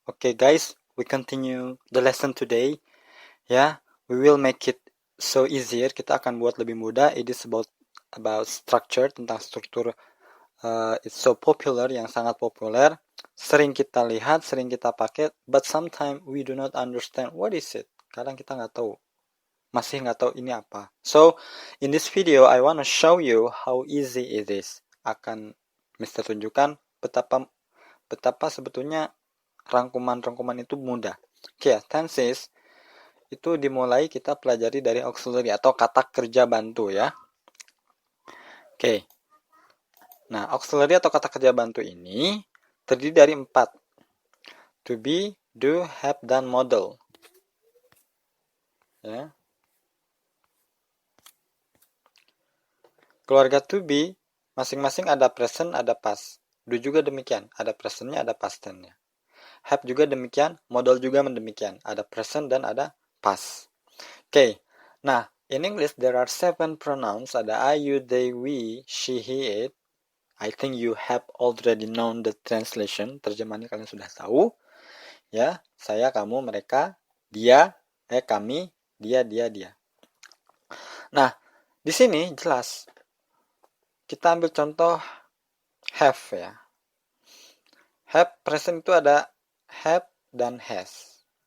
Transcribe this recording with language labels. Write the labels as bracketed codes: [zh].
[en] Okay, guys, we continue the lesson today. Ya, we will make it so easier. [id] Kita akan buat lebih mudah. [en] It is about structure, [id] tentang struktur. [en] It's so popular, [id] yang sangat populer. Sering kita lihat, sering kita pakai, [en] but sometimes we do not understand what is it. [id] Kadang kita nggak tahu, masih nggak tahu ini apa. [en] So, in this video, I wanna show you how easy it is. [id] Akan Mr. tunjukkan betapa sebetulnya rangkuman-rangkuman itu mudah. Oke, tenses itu dimulai kita pelajari dari auxiliary atau kata kerja bantu ya. Oke. Nah, auxiliary atau kata kerja bantu ini terdiri dari 4. To be, do, have, dan model. Ya. Keluarga to be masing-masing ada present, ada past. Do juga demikian, ada presentnya, ada past tense-nya. Have juga demikian, model juga demikian, ada present dan ada past. Oke. [en] Nah, in English there are 7 pronouns, ada I, you, they, we, she, he, it. I think you have already known the translation. [id] Terjemahannya kalian sudah tahu. Ya, saya, kamu, mereka, dia, kami, dia. Nah, di sini jelas. Kita ambil contoh have ya. Have present itu ada have dan has.